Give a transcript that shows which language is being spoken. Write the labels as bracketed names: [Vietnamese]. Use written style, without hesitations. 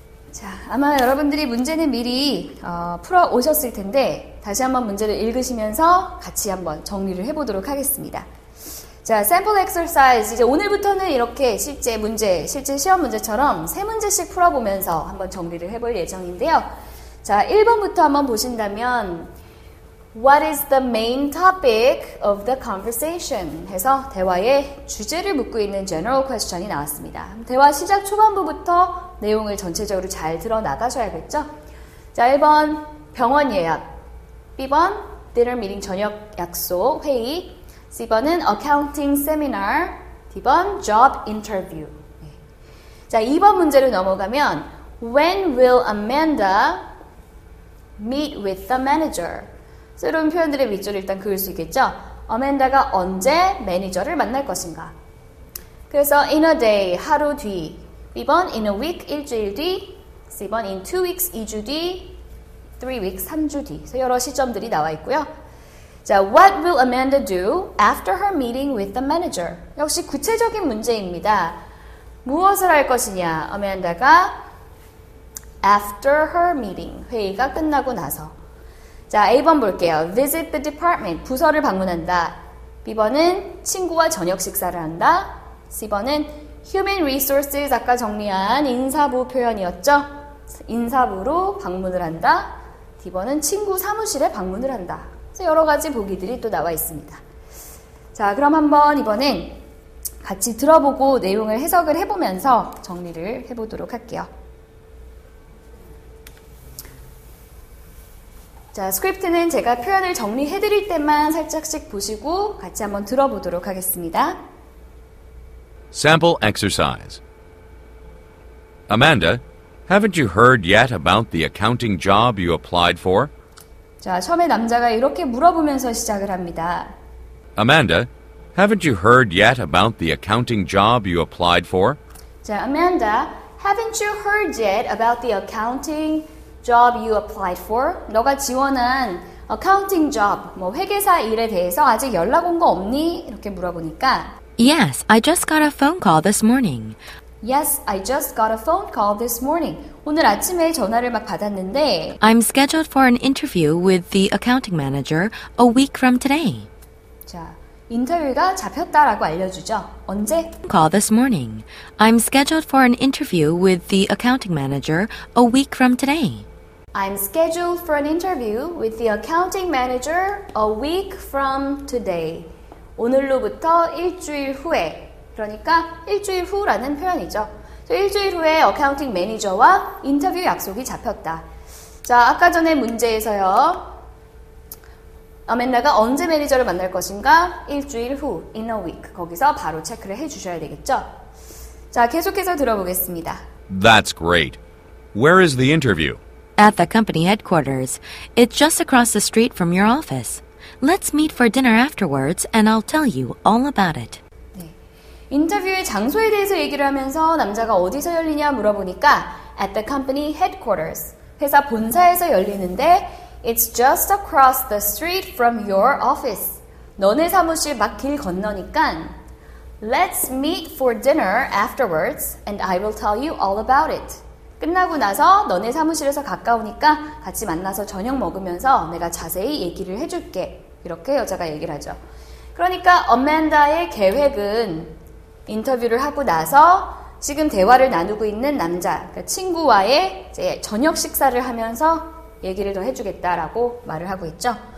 [Korean] 자, 아마 여러분들이 문제는 미리 풀어 오셨을 텐데 다시 한번 문제를 읽으시면서 같이 한번 정리를 해보도록 하겠습니다. 자, 샘플 엑서사이즈 이제 오늘부터는 이렇게 실제 시험 문제처럼 3문제씩 풀어보면서 한번 정리를 해볼 예정인데요. 자, 1번부터 한번 보신다면 [English] What is the main topic of the conversation? [Korean] 해서 대화의 주제를 묻고 있는 general question이 나왔습니다. 대화 시작 초반부부터 내용을 전체적으로 잘 들어나가셔야겠죠? 자, 1번 병원 예약, B번 dinner meeting 저녁 약속 회의, C번은 accounting seminar, D번 job interview. 자, 2번 문제로 넘어가면 [English] When will Amanda meet with the manager? [Korean] 새로운 표현들의 밑줄을 일단 그을 수 있겠죠? 어맨다가 언제 매니저를 만날 것인가? 그래서 [English] in a day, [Korean] 하루 뒤. B번 [English] in a week, [Korean] 일주일 뒤. C번 [English] in 2 weeks, [Korean] 2주 뒤. 3 weeks, 3주 뒤. 그래서 여러 시점들이 나와 있고요. [English] 자, what will Amanda do after her meeting with the manager? [Korean] 역시 구체적인 문제입니다. 무엇을 할 것이냐? 어맨다가 [English] after her meeting, [Korean] 회의가 끝나고 나서. 자, A번 볼게요. [English] Visit the department, [Korean] 부서를 방문한다. B번은 친구와 저녁 식사를 한다. C번은 Human Resources, 아까 정리한 인사부 표현이었죠. 인사부로 방문을 한다. D번은 친구 사무실에 방문을 한다. 그래서 여러 가지 보기들이 또 나와 있습니다. 자, 그럼 한번 이번엔 같이 들어보고 내용을 해석을 해보면서 정리를 해보도록 할게요. 자, 스크립트는 제가 표현을 정리해드릴 때만 살짝씩 보시고 같이 한번 들어보도록 하겠습니다. [English] Sample exercise. Amanda, haven't you heard yet about the accounting job you applied for? [Korean] 자, 처음에 남자가 이렇게 물어보면서 시작을 합니다. [English] Amanda, haven't you heard yet about the accounting job you applied for? 자, Amanda, haven't you heard yet about the accounting job you applied for? [Korean] 너가 지원한 accounting job, 회계사 일에 대해서 아직 연락 온 거 없니? 이렇게 물어보니까 [English] Yes, I just got a phone call this morning. Yes, I just got a phone call this morning. [Korean] 오늘 아침에 전화를 막 받았는데 [English] I'm scheduled for an interview with the accounting manager a week from today. [Korean] 자, 인터뷰가 잡혔다라고 알려주죠. 언제? [English] Call this morning. I'm scheduled for an interview with the accounting manager a week from today. I'm scheduled for an interview with the accounting manager a week from today. [Korean] 오늘로부터 일주일 후에, 그러니까 일주일 후라는 표현이죠. 일주일 후에 어카운팅 매니저와 인터뷰 약속이 잡혔다. 자, 아까 전에 문제에서요. 아멘다가 언제 매니저를 만날 것인가? 일주일 후, [English] in a week. [Korean] 거기서 바로 체크를 해주셔야 되겠죠. 자, 계속해서 들어보겠습니다. [English] That's great. Where is the interview? At the company headquarters. It's just across the street from your office. Let's meet for dinner afterwards and I'll tell you all about it. [Korean] 네. 인터뷰의 장소에 대해서 얘기를 하면서 남자가 어디서 열리냐 물어보니까 [English] at the company headquarters. [Korean] 회사 본사에서 열리는데 [English] It's just across the street from your office. [Korean] 너네 사무실 막 길 건너니까 [English] Let's meet for dinner afterwards and I will tell you all about it. [Korean] 끝나고 나서 너네 사무실에서 가까우니까 같이 만나서 저녁 먹으면서 내가 자세히 얘기를 해줄게. 이렇게 여자가 얘기를 하죠. 그러니까 어맨다의 계획은 인터뷰를 하고 나서 지금 대화를 나누고 있는 남자, 그러니까 친구와의 이제 저녁 식사를 하면서 얘기를 더 해주겠다라고 말을 하고 있죠.